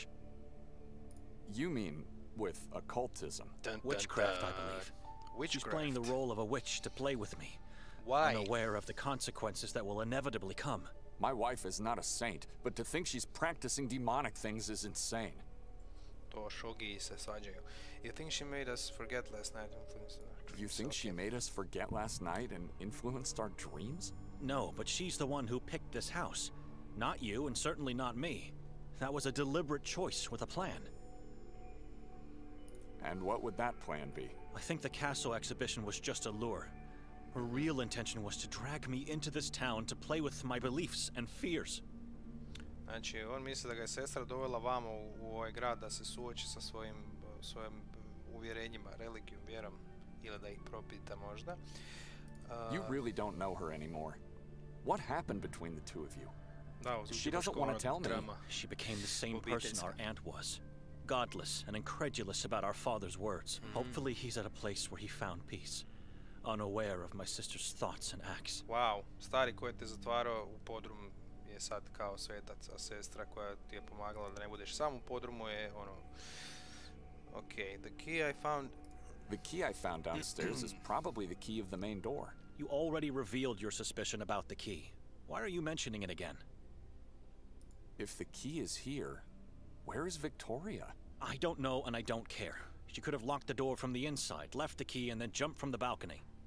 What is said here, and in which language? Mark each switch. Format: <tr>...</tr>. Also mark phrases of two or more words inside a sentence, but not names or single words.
<en>You mean with occultism? Witchcraft, I believe. Witchcraft. She's playing the role of a witch to play with me. Why? Unaware of the consequences that will inevitably come. My wife is not a saint, but to think she's practicing demonic things is insane.</en> <hr>To šogi se svađaju.</hr> <en>You think she made us forget last night? You think she made us forget last night and influenced our dreams? No, but she's the one who picked this house. Not you, and certainly not me. That was a deliberate choice with a plan. And what would that plan be? I think the castle exhibition was just a lure. Her real intention was to drag me into this town to play with my beliefs and fears.</en> <hr>Znači, on misli da ga je sestra dovela vamo u ovaj grad da se suoči sa svojim uvjerenjima, religijom, vjerom, ili da ih propita možda.</hr> <en>You really don't know her anymore. What happened between the two of you?</en> <hr>Da,</hr> <en>she doesn't want to tell me. She became the same person our aunt was. Godless and incredulous about our father's words. Hopefully he's at a place where he found peace. Unaware of my sister's thoughts and acts.</en> <hr>Wow, stari koji te zatvarao u podrum je sad kao svetac, a sestra koja ti je pomagala da ne budeš sam u podrumu je ono...</hr> <en>Okay, the key I found... The key I found downstairs is probably the key of the main door. You already revealed your suspicion about the key. Why are you mentioning it again? If the key is here, where is Victoria? I don't know and I don't care. She could have locked the door from the inside, left the key, and then jumped from the balcony.</en>